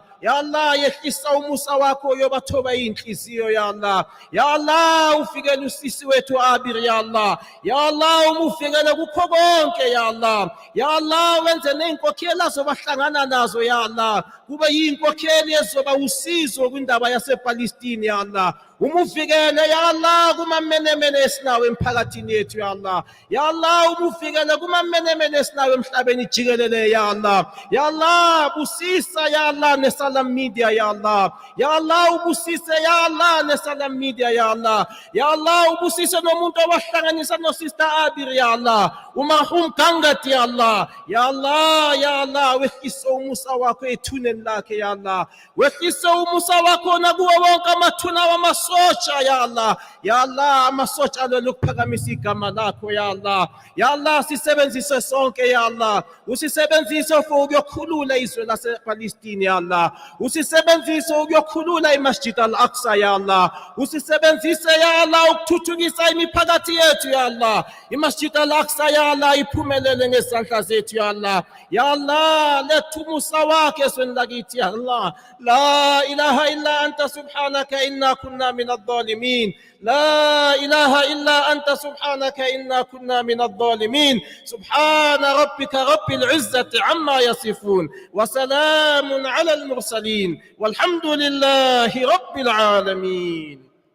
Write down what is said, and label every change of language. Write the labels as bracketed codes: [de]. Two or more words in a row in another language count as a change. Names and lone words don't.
[ar] يا الله [zu] yehlisa umusa wakho yobathoba inhliziyo [ar] يا الله. يا الله [zu] ufikele usisi wethu Abir [ar] يا الله يا الله [zu] umufikele kukho konke [ar] يا الله. يا الله [zu] wenze neinkokheli azobahlangana nazo [ar] يا الله, [zu] kube yinkokheli ezoba usizo kwindaba yasePalestine [ar] يا الله. [zu] Umufikele [ar] يا الله [zu] kumamenemene esinawo emphakathini yethu [ar] يا الله. يا الله [zu] umufikele kumamenemene esinawo emhlabeni jikelele [ar] يا الله. يا الله [zu] busisa [ar] يا الله [zu] neSalam Media [ar] يا الله. يا الله [zu] ubusise [ar] يا الله [zu] neSalam Media [ar] يا الله. يا الله [zu] ubusise nomuntu owahlanganisa noSister Abir [ar] يا الله, [zu] umahum Gangat [ar] يا الله. يا الله يا الله [zu] wehlisa umusa wakho ethuneni lakhe [ar] يا الله, [zu] wehlisa umusa wakho nakuwo wonke amathuna wamasotsha [ar] يا الله. يا الله [zu] amasotsha alokuphakamisa igama lakho [ar] يا الله. يا الله [zu] sisebenzise sonke [ar] يا الله, [zu] usisebenzise for ukuyokhulula izwe lasePalestine [ar] يا الله, [zu] usisebenzise ukuyokhulula iMasjid Al-Aqsa [ar] يا الله, [zu] usisebenzise [ar] يا الله [zu] ukuthuthukisa imiphakathi yethu [ar] يا الله. [zu] iMasjid Al-Aqsa [ar] يا الله [zu] iphumelele ngezandla zethu [ar] يا يا الله. Ya Allah, let musawa kesun lagit, Ya Allah. لا إله إلا أنت سبحانك إنا كنا من الظالمين. لا إله إلا أنت سبحانك إنا كنا من الظالمين سبحان ربك رب العزة عما يصفون وسلام على المرسلين والحمد لله رب العالمين